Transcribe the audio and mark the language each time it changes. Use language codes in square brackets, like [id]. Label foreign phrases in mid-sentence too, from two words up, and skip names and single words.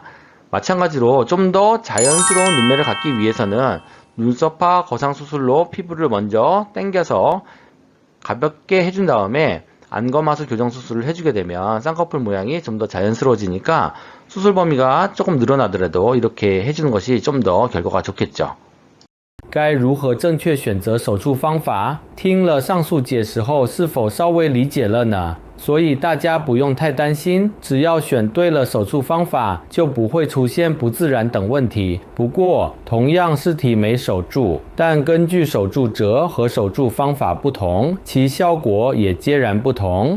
[ko] 마찬가지로 좀 더 자연스러운 눈매를 갖기 위해서는 눈썹화 거상수술로 피부를 먼저 당겨서 가볍게 해준 다음에 안검하수 교정수술을 해주게 되면 쌍꺼풀 모양이 좀 더 자연스러워지니까 수술 범위가 조금 늘어나더라도 이렇게 해주는 것이 좀 더 결과가 좋겠죠. [zh] 该如何正确选择手术方法？听了上述解释后，是否稍微理解了呢？所以大家不用太担心，只要选对了手术方法，就不会出现不自然等问题。不过，同样是提眉手术，但根据手术者和手术方法不同，其效果也截然不同。